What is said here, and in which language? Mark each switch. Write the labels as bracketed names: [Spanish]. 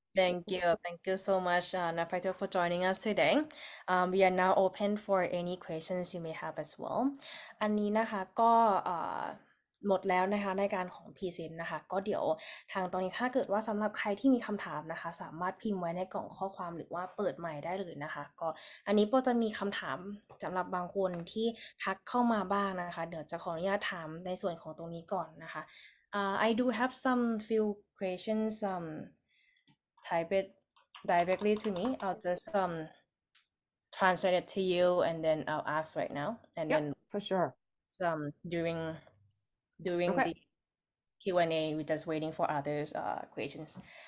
[English] Thank you so much, Nafaito, for joining us today. We are now open for any questions you may have as well. [Thai] อันนี้นะคะก็หมดแล้วนะคะในการของพรีเซนต์นะคะก็เดี๋ยวทางตอนนี้ถ้าเกิดว่าสำหรับใครที่มีคำถามนะคะสามารถพิมพ์ไว้ในกล่องข้อความหรือว่าเปิดใหม่ได้เลยนะคะก็อันนี้โปจะมีคำถามสำหรับบางคนที่ทักเข้ามาบ้างนะคะเดี๋ยวจะขออนุญาตถามในส่วนของตรงนี้ก่อนนะคะ [English] I do have some few questions type it directly to me. I'll just translate it to you and then I'll ask right now and Yep, then for sure. During Okay. the Q&A we're just waiting for others questions.